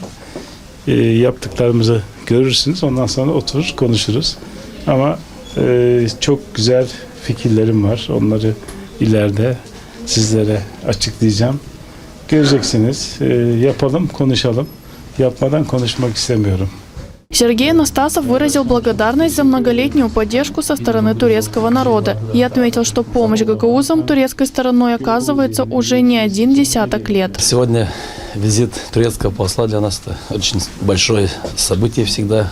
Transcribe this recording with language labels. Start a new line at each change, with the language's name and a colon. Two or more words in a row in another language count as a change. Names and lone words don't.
Turkish: Yaptıklarımızı görürsünüz. Ondan sonra oturur konuşuruz. Ama çok güzel fikirlerim var. Onları ileride sizlere açıklayacağım. Göreceksiniz. Yapalım, konuşalım. Yapmadan konuşmak istemiyorum.
Russian: Сергей Анастасов выразил благодарность за многолетнюю поддержку со стороны турецкого народа и отметил, что помощь гагаузам турецкой стороной оказывается уже не один десяток лет. Сегодня визит турецкого посла для нас это очень большое событие всегда.